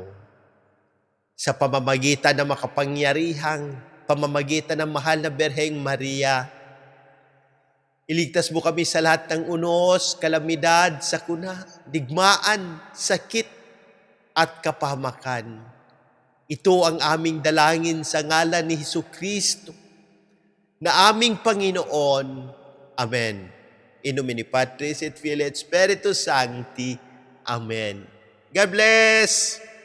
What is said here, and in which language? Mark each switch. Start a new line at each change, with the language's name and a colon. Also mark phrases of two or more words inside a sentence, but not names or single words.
Filipino: Sa pamamagitan ng makapangyarihang, pamamagitan ng mahal na Birheng Maria, iligtas mo kami sa lahat ng unos, kalamidad, sakuna, digmaan, sakit, at kapahamakan. Ito ang aming dalangin sa ngalan ni Hesukristo, na aming Panginoon. Amen.
Latin: In nomine Patris et Filii et Spiritus Sancti.
English: Amen. God bless!